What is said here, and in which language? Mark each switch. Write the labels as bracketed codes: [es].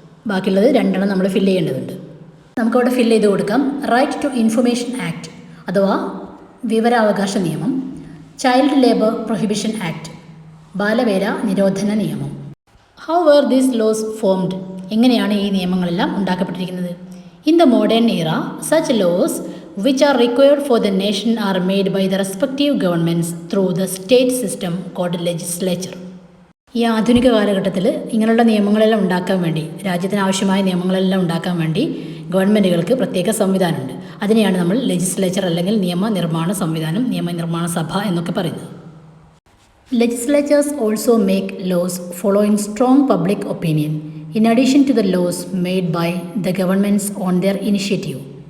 [ml] ബാക്കിയുള്ളത് 2 നമ്മൾ ഫില്ല് ചെയ്യേണ്ടതുണ്ട്. നമുക്കവിടെ ഫില്ല് ചെയ്ത് കൊടുക്കാം. റൈറ്റ് ടു ഇൻഫർമേഷൻ ആക്ട് അഥവാ വിവരാവകാശ നിയമം, ചൈൽഡ് ലേബർ പ്രൊഹിബിഷൻ ആക്ട്, ബാലവേല നിരോധന നിയമം. [en] How were these laws formed? [ml] എങ്ങനെയാണ് ഈ നിയമങ്ങളെല്ലാം ഉണ്ടാക്കപ്പെട്ടിരിക്കുന്നത്? [en] In the modern era such laws which are required for the nation are made by the respective governments through the state system called legislature. [ml] ഈ ആധുനിക കാലഘട്ടത്തിൽ ഇങ്ങനെയുള്ള നിയമങ്ങളെല്ലാം ഉണ്ടാക്കാൻ വേണ്ടി, രാജ്യത്തിന് ആവശ്യമായ നിയമങ്ങളെല്ലാം ഉണ്ടാക്കാൻ വേണ്ടി ഗവൺമെൻറ്റുകൾക്ക് പ്രത്യേക സംവിധാനമുണ്ട്. അതിനെയാണ് നമ്മൾ ലെജിസ്ലേച്ചർ അല്ലെങ്കിൽ നിയമനിർമ്മാണ സംവിധാനം, നിയമനിർമ്മാണ സഭ എന്നൊക്കെ പറയുന്നത്. [en] Legislatures also make laws following strong public opinion in addition to the laws made by the governments on their initiative.